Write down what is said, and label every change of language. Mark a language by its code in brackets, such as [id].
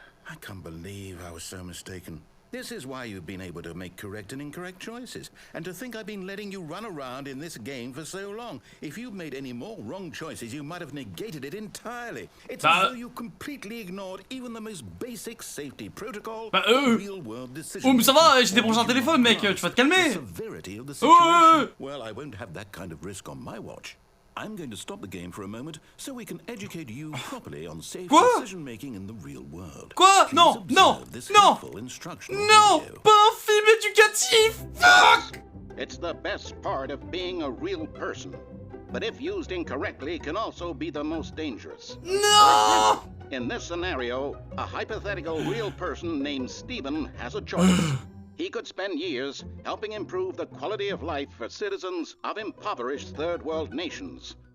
[en] I can't believe I was so mistaken. This is why you've been able to make correct and incorrect choices. And to think I've been letting you run around in this game for so long. If you'd made any more wrong choices, you might have negated it entirely. It's as though you completely ignored even the most basic safety protocol. Real-world decisions. [fr] Oh, mais ça va, j'ai débranché un téléphone, mec, tu vas te calmer. [en] The severity of the situation. Well, I won't have that kind of risk on my watch. I'm going to stop the game for a moment so we can educate you properly on safe decision-making in the real world. [fr] Quoi? Non, non, non, non, pas un film éducatif. [en] Fuck! It's the best part of being a real person, but if used incorrectly can also be the most dangerous. No! In this scenario, a hypothetical real person named Stephen has a choice. He could spend years helping improve the quality of life for citizens of impoverished third world nations.